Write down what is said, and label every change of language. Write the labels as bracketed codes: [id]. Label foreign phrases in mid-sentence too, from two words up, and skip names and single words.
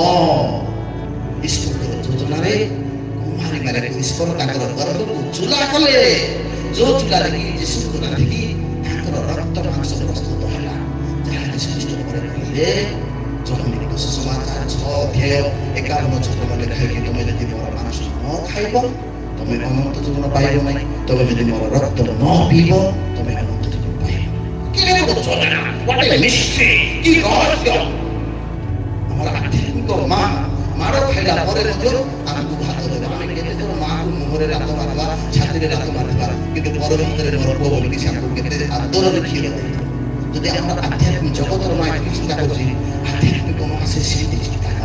[or] ଈଶ୍ୱରଙ୍କର ଯୋଜନାରେ କୁମାରୀ ମାନେ ଈଶ୍ୱର ତାଙ୍କର ଗର୍ଭକୁ ଚୁଲା କଲେ, ଯୋଉ ଚୁଲାରେ କି ଯୀଶୁଙ୍କୁ ରାନ୍ଧିକି ତାଙ୍କର ରକ୍ତ ମାଂସ ପ୍ରସ୍ତୁତ ହେଲା, ଯାହା ଯୀଶୁ ଖ୍ରୀଷ୍ଟ ପରେ କହିଲେ ଜହନ୍ନିକ ସୁସମାଚାର 6 ଅଧ୍ୟାୟ 51 ମାନେ ଖାଇକି ତମେ ଯଦି ମୋର ମାଂସ ନ ଖାଇବ ତମେ ଅନନ୍ତ ଜୀବନ ପାଇବ ନାହିଁ, ତମେ ଯଦି ମୋର ରକ୍ତ ନ ପିଇବ ତମେ ଅନନ୍ତ ଜୀବନ ପାଇବ। କେଡ଼େ ବଡ଼ ଯୋଜନା, [en] what a mystery, [or] କି ରହସ୍ୟ। ଆମର ଆଧ୍ୟାତ୍ମିକ ମା ମାଡ଼ ଖାଇଲା ପରେ ମଧ୍ୟ ଆମକୁ ଭାତ ଦେବ। ଆମେ କେତେ ଥର ମାଆକୁ ମୁହଁରେ ଲାତ ମାରିବା, ଛାତିରେ ଲାତ ମାରିବା, କିନ୍ତୁ ପର ଭିତରେ ମୋର ପୁଅ ବୋଲିକି ସେ ଆମକୁ କେତେ ଆଦରରେ କ୍ଷୀର ଦେଇଥିବ। ଯଦି ଆମର ଆଧ୍ୟାତ୍ମିକ ଜଗତର ମା ଏତିକି ଚିନ୍ତା କରୁଛି, ଆଧ୍ୟାତ୍ମିକ ମା ସେ ସେମିତି ଚିନ୍ତା କରେ।